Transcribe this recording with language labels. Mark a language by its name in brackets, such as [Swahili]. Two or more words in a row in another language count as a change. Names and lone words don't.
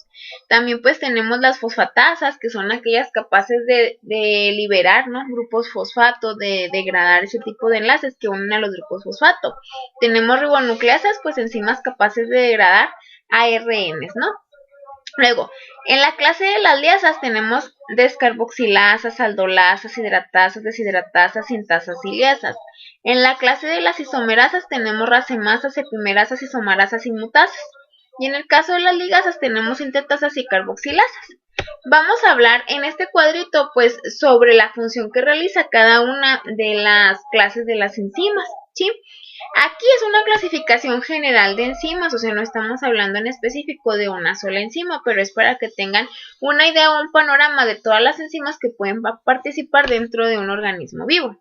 [Spanish] También pues tenemos las fosfatasas, que son aquellas capaces de liberar, ¿no? Grupos fosfato, de degradar ese tipo de enlaces que unen a los grupos fosfato. Tenemos ribonucleasas, pues enzimas capaces de degradar ARNs, ¿no? Luego, en la clase de las liasas tenemos descarboxilasas, aldolasas, hidratasas, deshidratasas, sintasas y liasas. En la clase de las isomerasas tenemos racemasas, epimerasas, isomarasas y mutasas. Y en el caso de las ligasas tenemos sintetasas y carboxilasas. Vamos a hablar en este cuadrito pues sobre la función que realiza cada una de las clases de las enzimas, ¿sí? Aquí es una clasificación general de enzimas, o sea, no estamos hablando en específico de una sola enzima, pero es para que tengan una idea o un panorama de todas las enzimas que pueden participar dentro de un organismo vivo.